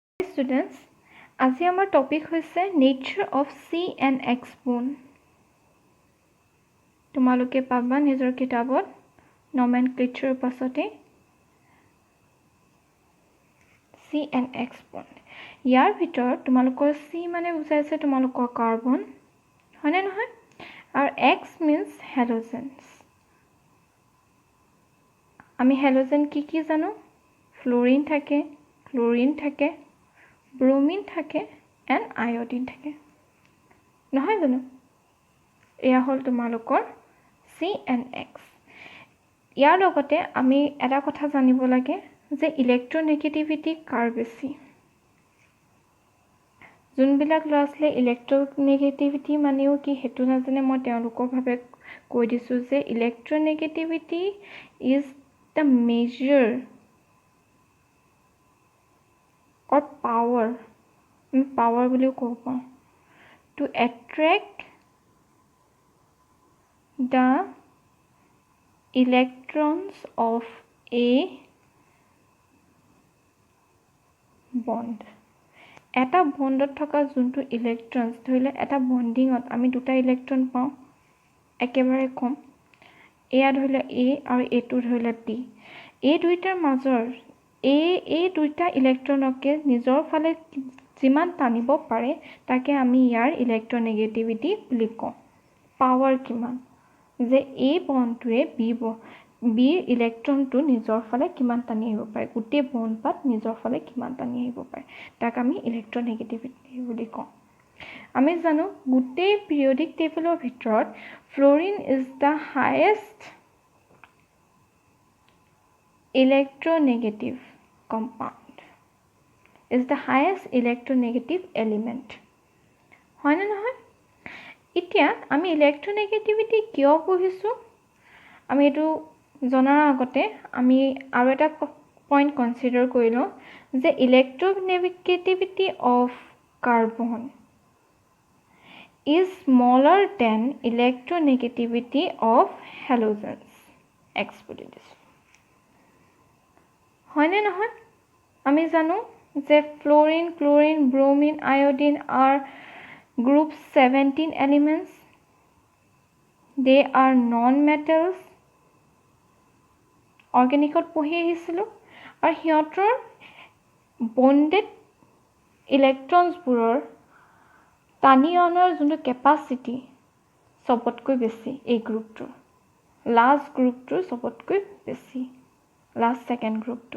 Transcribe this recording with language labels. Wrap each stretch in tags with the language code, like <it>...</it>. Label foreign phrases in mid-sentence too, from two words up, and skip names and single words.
<as>students, আজি আমাৰ টপিক হৈছে</as> <en>nature of C and X bone.</en> <as>তোমালোকে পাবা নিজৰ কিতাপত nomenclature পাছতে</as> <en>C and X bone.</en> <as>ইয়াৰ ভিতৰত তোমালোকৰ C মানে বুজাইছে তোমালোকৰ কাৰ্বন, হয়নে নহয়?</as> <en>আৰু X means halogens.</en> <as>আমি halogen কি জানো? ফ্লোৰিন থাকে, ক্লোৰিন থাকে, ব্ৰোমিন থাকে</as> <en>and iodine</en> <as>থাকে, নহয় জানো? এয়া হ'ল তোমালোকৰ</as> <en>C and X.</en> <as>ইয়াৰ লগতে আমি এটা কথা জানিব লাগে যে ইলেক্ট্ৰনেগেটিভিটি কাৰ বেছি। যোনবিলাক ল'ৰা ছোৱালীয়ে ইলেক্ট্ৰনেগেটিভিটি মানেও কি সেইটো নাজানে, মই তেওঁলোকৰ ভাৱে কৈ দিছোঁ যে</as> <en>electronegativity is the measure or power</en> <as>বুলিও ক'ব পাৰোঁ,</as> <en>to attract the electrons of a bond.</en> <as>এটা বণ্ডত থকা যোনটো ইলেক্ট্ৰনছ, ধৰিলে এটা বণ্ডিঙত আমি দুটা ইলেক্ট্ৰন পাওঁ, একেবাৰে কম, এয়া ধৰিলে A আৰু এইটো ধৰিলে P। এই দুইটাৰ মাজৰ এই দুইটা ইলেক্ট্ৰনকে নিজৰ ফালে যিমান টানিব পাৰে তাকে আমি ইয়াৰ ইলেক্ট্ৰনেগেটিভিটি বুলি কওঁ। পাৱাৰ কিমান, যে এই বণ্ডটোৱে বিৰ ইলেক্ট্ৰনটো নিজৰ ফালে কিমান টানি আহিব পাৰে, গোটেই বণ্ডপাত নিজৰ ফালে কিমান টানি আহিব পাৰে, তাক আমি ইলেক্ট্ৰনেগেটিভিটি বুলি কওঁ। আমি জানো গোটেই পিৰিয়ডিক টেবলৰ ভিতৰত</as> <en>fluorine is the highest electronegative compound, is the highest electronegative element,</en> <as>হয় না নহয়? এতিয়া আমি ইলেক্ট্ৰনেগেটিভিটি কিয় পঢ়িছোঁ আমি এইটো জনাৰ আগতে আমি আৰু এটা</as> <en>point consider</en> <as>কৰি লওঁ যে</as> <en>electronegativity of carbon is smaller than electronegativity of halogens.</en> <as>X বুলি দিছোঁ, হয়নে নহয়? আমি জানো যে ফ্লোৰিন, ক্লোৰিন, ব্ৰোমিন, আয়োডিন</as> <en>are group 17 elements. They are non-metals.</en> <as>অৰ্গেনিকত পঢ়ি আহিছিলোঁ আৰু সিহঁতৰ</as> <en>bonded electrons</en> <as>টানি অনাৰ যোনটো কেপাচিটি চবতকৈ বেছি এই গ্ৰুপটোৰ, লাষ্ট গ্ৰুপটোৰ চবতকৈ বেছি,</as> <en>last second</en> <as>গ্ৰুপটো।</as>